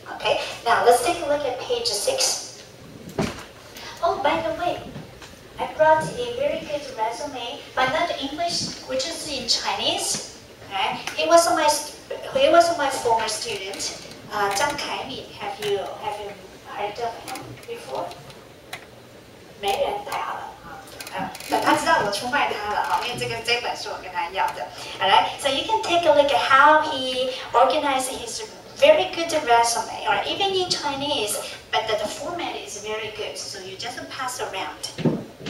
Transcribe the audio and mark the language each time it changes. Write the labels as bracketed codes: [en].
[en] Okay, now let's take a look at page 6. Oh, by the way, I brought a very good resume, but not English, which is in Chinese. Okay, he was my former student, Zhang Kaimi. Have you heard of him before? [zh] 没人太好了。他知道我出卖他了哈，因为这本是我跟他要的。 [en] Alright, so you can take a look at how he organized his very good resume, or even in Chinese, but the format is very good, so you just pass around.